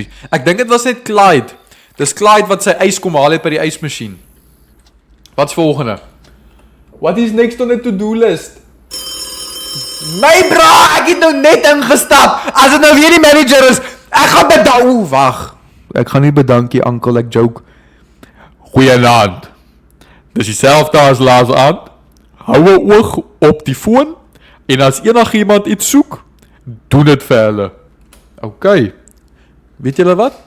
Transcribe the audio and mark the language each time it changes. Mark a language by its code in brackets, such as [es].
[af] Ek dink dit was net Clyde. Dis Clyde wat sy ys kom haal het by die ysmasjien. Wat's volgende? [en] What is next on the to-do list? [af] My bra, ek het nou net ingestap. As dit nou weer die manager is, ek gaan bedank. Wag. Ek gaan nie bedankie, uncle, ek joke. Goeienaand. Dis dieselfde as laas aand. Hou 'n oog op die foon en as enigiemand iets soek, doen dit vir hulle. Okay. Weet julle wat?